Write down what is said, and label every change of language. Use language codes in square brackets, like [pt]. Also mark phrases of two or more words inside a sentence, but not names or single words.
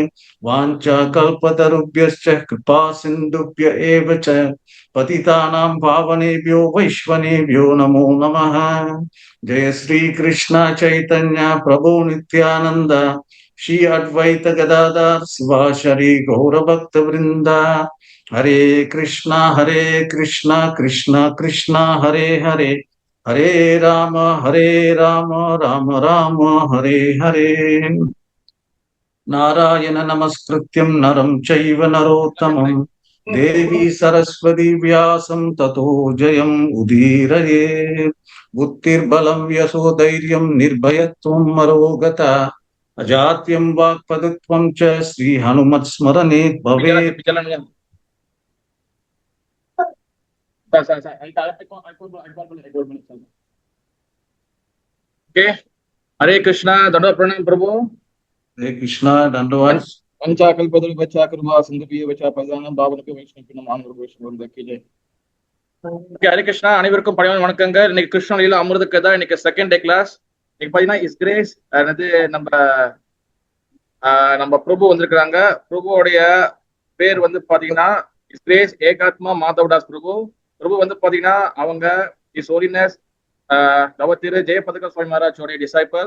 [sa] वाञ्छाकल्पतरुभ्यश्च कृपा सिन्धुभ्य एव च पतितानां पावनेभ्यो वैष्णवेभ्यो नमो नमः। जय श्री कृष्ण चैतन्य प्रभु नित्यानंद श्री अद्वैत गदाधर शिवाशरी गौरभक्त वृंदा। हरे कृष्णा कृष्णा कृष्णा हरे हरे हरे राम राम राम हरे हरे। नारायण नमस्कृत्यं नरं चैव नरोत्तमं देवी सरस्वती व्यासं ततो जयम् उदीरये। बुद्धिर्बलं यशोधैर्यं निर्भयत्वं मरोगता अजात्यं वाक्पटुत्वं च श्री हनुमत्स्मरणे भवेत्। [hi] हरे कृष्णा दंडवत प्रणाम प्रभु। हरे कृष्णा दंडवत। [sa] पंचाकल्पतरुभ्यश्च कृपा सिन्धुभ्यश्च पतितानां पावनेभ्यो वैष्णवेभ्यो नमः। [ta] ஹரே கிருஷ்ணா, அனைவருக்கும் பணிவான வணக்கங்கள். இன்னைக்கு கிருஷ்ண லீலா அமிர்த கதா, இன்னைக்கு [en] second day class. [ta] இன்னைக்கு பாத்தீங்கன்னா [en] his grace [ta] நம்ம பிரபு வந்திருக்கிறாங்க. பிரபுவோடைய பேர் வந்து பாத்தீங்கன்னா [en] his grace [ta] ஏகாத்மா மாதவதாஸ் பிரபு. பிரபு வந்து பாத்தீங்கன்னா அவங்க [en] his holiness [ta] திரு ஜெயபதக சுவாமி மகாராஜோடைய டிசைபிள்.